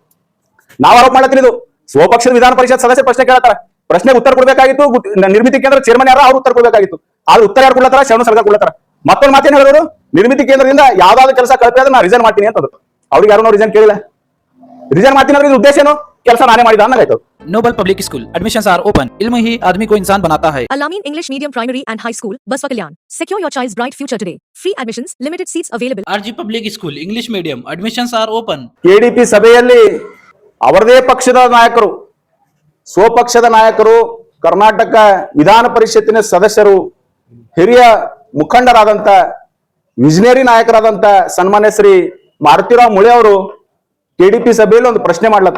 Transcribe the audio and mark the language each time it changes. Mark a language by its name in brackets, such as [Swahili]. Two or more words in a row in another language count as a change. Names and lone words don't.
[Kannada] ನಾವು ಆರೋಪ ಮಾಡತ್ತೀನಿ, ಇದು ಸ್ವಪಕ್ಷದ ವಿಧಾನ ಪರಿಷತ್ ಸದಸ್ಯರು ಪ್ರಶ್ನೆ ಕೇಳ್ತಾರ, ಪ್ರಶ್ನೆಗೆ ಉತ್ತರ ಕೊಡಬೇಕಾಗಿತ್ತು. ನಿರ್ಮಿತಿ ಕೇಂದ್ರ ಚೇರ್ಮನ್ ಯಾರು ಅವ್ರು ಉತ್ತರ ಕೊಡಬೇಕಾಗಿತ್ತು. ಆದ್ರೆ ಉತ್ತರ ಯಾರು ಕೊಡ್ಲತ್ತಾರ? ಶರಣು ಸಲಗರ್ ಕೊಡ್ಲತ್ತಾರ. ಮತ್ತೊಂದು ಮಾತೇನು ಹೇಳಿದ್ರು, ನಿರ್ಮಿತಿ ಕೇಂದ್ರದಿಂದ ಯಾವ್ದಾದ್ರು ಕೆಲಸ ಕಳಪೆ ಆದ್ರೆ ನಾ ರಿಸೈನ್ ಮಾಡ್ತೀನಿ ಅಂತದ್ದು. ಅವ್ರಿಗೆ ಯಾರು ರಿಸೈನ್ ಕೇಳಿಲ್ಲ. ರಿಸೈನ್ ಮಾಡ್ತೀನಿ ಅಂದ್ರೆ ಉದ್ದೇಶ ಏನು? ಕೆಲಸ ನಾನೇ ಮಾಡಿದ ಅನ್ನಗಾಯ್ತು. [English] Noble Public School admissions are open. [Hindi] इल्म ही आदमी को इंसान बनाता है. [English] Al-Amin English Medium Primary and High School, Baswa Kalyan. Secure your child's bright future today. Free admissions, limited seats available. RG Public School English Medium admissions are open. [Kannada] ಕೆಡಿಪಿ ಸಭೆಯಲ್ಲಿ ಅವರದೇ ಪಕ್ಷದ ನಾಯಕರು, ಸ್ವಪಕ್ಷದ ನಾಯಕರು, ಕರ್ನಾಟಕ ವಿಧಾನ ಪರಿಷತ್ತಿನ ಸದಸ್ಯರು, ಹಿರಿಯ ಮುಖಂಡರಾದಂತ ವಿಜನರಿ ನಾಯಕರಾದಂತ ಸನ್ಮಾನ್ಯ ಶ್ರೀ ಮಾರುತಿರಾವ್ ಮುಳೆ ಅವರು ಕೆಡಿಪಿ ಸಭೆಯಲ್ಲಿ ಒಂದು ಪ್ರಶ್ನೆ ಮಾಡ್ಲತ್ತಾರ.